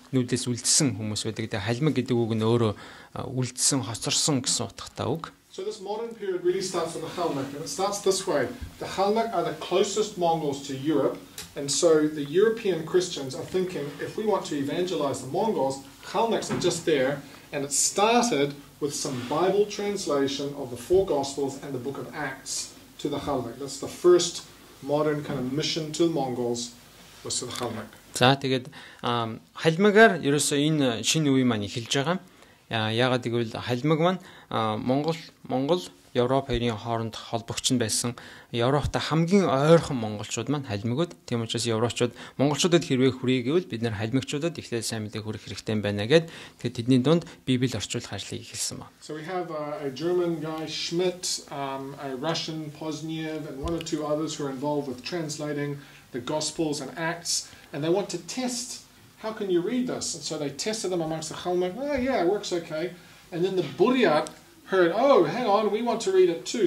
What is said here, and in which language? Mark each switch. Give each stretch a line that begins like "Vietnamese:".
Mongolian: нүүдээс үлдсэн хүмүүс байдаг. Тэгээ халимаг гэдэг үг нь өөрөө үлдсэн, хоцорсон гэсэн утгатай үг.
English: So this modern period really starts with the Kalmyk, and it starts this way. The Kalmyk are the closest Mongols to Europe, and so the European Christians are thinking, if we want to evangelize the Mongols, Kalmyks are just there, and it started with some Bible translation of the four Gospels and the book of Acts to the Kalmyk. That's the first modern kind of mission to the Mongols, was to the Kalmyk.
Mongolian: За тэгээд халимагаар ерөөсөө энэ шинэ үе маань эхэлж байгаа. Яагаад гэвэл халимаг маань Монгол Европ хоёрын хооронд холбогч нь байсан. Европтой хамгийн ойрхон монголчууд маань халимагуд. Тийм учраас европчууд монголчуудад хэрвээ хүрээ гэвэл бид нар халимагчуудад эхлээд сайн мэдээ хүрэх хэрэгтэй байна гэд тэгээд тэдний дунд Библийг орчуулах ажлыг эхэлсэн ба.
English: So we have a German guy Schmidt, a Russian Pozniev, and one or two others who are involved with translating the Gospels and Acts, and they want to test. How can you read this? And so they tested them amongst the Kalmyk. Oh, yeah, it works okay. And then the Buryat heard, oh, hang on, we want to read it too.